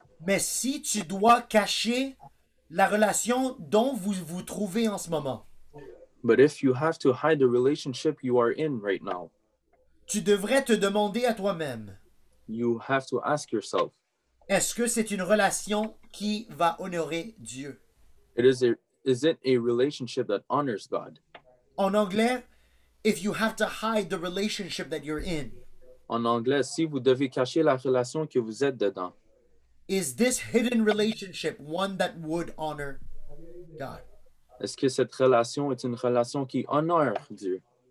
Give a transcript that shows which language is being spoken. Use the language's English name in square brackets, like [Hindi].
[French] Mais si tu dois cacher la relation dont vous vous trouvez en ce moment, [English] But if you have to hide the relationship you are in right now, [French] tu devrais te demander à toi-même, [English] you have to ask yourself, [French] est-ce que c'est une relation qui va honorer Dieu? [English] is it a relationship that honors God? [French] En anglais, [English] if you have to hide the relationship that you're in, [French] En anglais, si vous devez cacher la relation que vous êtes dedans, [English] is this hidden relationship one that would honor God? [French] est-ce que cette relation est une relation qui honore Dieu?